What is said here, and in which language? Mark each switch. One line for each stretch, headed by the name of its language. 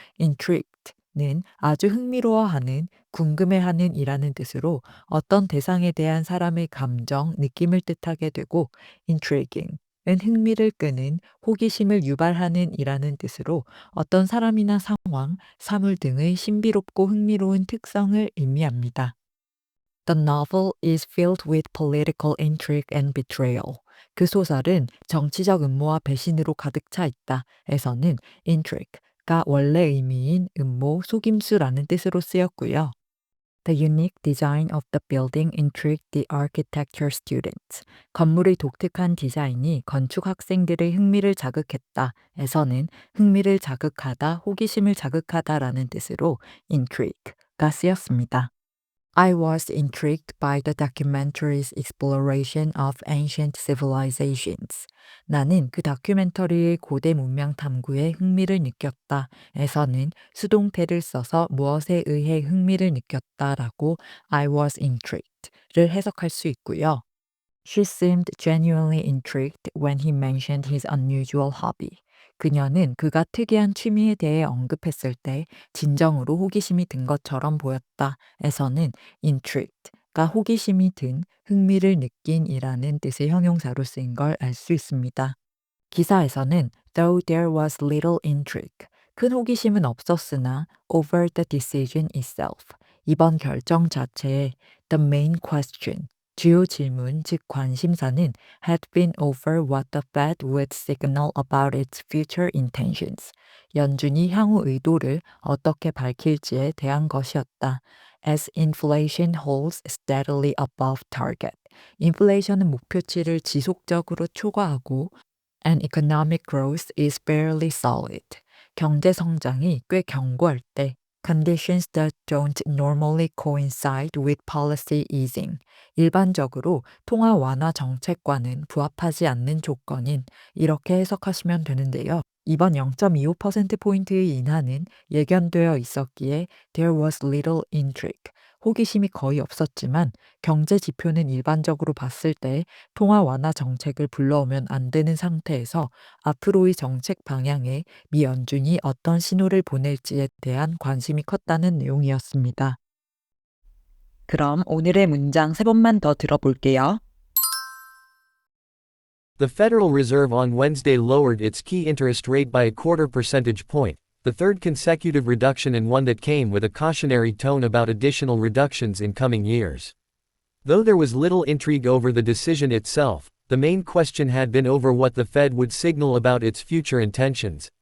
Korean: intrigued는 아주 흥미로워하는, 궁금해하는 이라는 뜻으로 어떤 대상에 대한 사람의 감정, 느낌을 뜻하게 되고 intriguing은 흥미를 끄는, 호기심을 유발하는 이라는 뜻으로 어떤 사람이나 상황, 사물 등의 신비롭고 흥미로운 특성을 의미합니다.
English: The novel is filled with political intrigue and betrayal.
Korean: 그 소설은 정치적 음모와 배신으로 가득 차 있다. 에서는 intrigue가 원래 의미인 음모, 속임수라는 뜻으로 쓰였고요.
English: The unique design of the building intrigued the architecture students.
Korean: 건물의 독특한 디자인이 건축 학생들의 흥미를 자극했다. 에서는 흥미를 자극하다, 호기심을 자극하다라는 뜻으로 intrigue가 쓰였습니다.
English: I was intrigued by the documentary's exploration of ancient civilizations.
Korean: 나는 그 다큐멘터리의 고대 문명 탐구에 흥미를 느꼈다. 에서는 수동태를 써서 무엇에 의해 흥미를 느꼈다라고
English: I was intrigued
Korean: 를 해석할 수 있고요.
English: She seemed genuinely intrigued when he mentioned his unusual hobby.
Korean: 그녀는 그가 특이한 취미에 대해 언급했을 때 진정으로 호기심이 든 것처럼 보였다. 에서는 intrigued가 호기심이 든, 흥미를 느낀이라는 뜻의 형용사로 쓰인 걸 알 수 있습니다.
English: 기사에서는 though there was little intrigue,
Korean: 큰 호기심은 없었으나
English: over the decision itself,
Korean: 이번 결정 자체에
English: the main question,
Korean: 주요 질문, 즉 관심사는
English: had been over what the Fed would signal about its future intentions.
Korean: 연준이 향후 의도를 어떻게 밝힐지에 대한 것이었다.
English: As inflation holds steadily above target.
Korean: 인플레이션은 목표치를 지속적으로 초과하고
English: and economic growth is fairly solid.
Korean: 경제 성장이 꽤 견고할 때
English: conditions that don't normally coincide with policy easing.
Korean: 일반적으로 통화 완화 정책과는 부합하지 않는 조건인, 이렇게 해석하시면 되는데요. 이번 0.25%포인트의 인하는 예견되어 있었기에
English: there was little intrigue,
Korean: 호기심이 거의 없었지만 경제 지표는 일반적으로 봤을 때 통화 완화 정책을 불러오면 안 되는 상태에서 앞으로의 정책 방향에 미 연준이 어떤 신호를 보낼지에 대한 관심이 컸다는 내용이었습니다. 그럼 오늘의 문장 세 번만 더 들어볼게요.
English: The Federal Reserve on Wednesday lowered its key interest rate by a quarter percentage point, the third consecutive reduction and one that came with a cautionary tone about additional reductions in coming years. Though there was little intrigue over the decision itself, the main question had been over what the Fed would signal about its future intentions.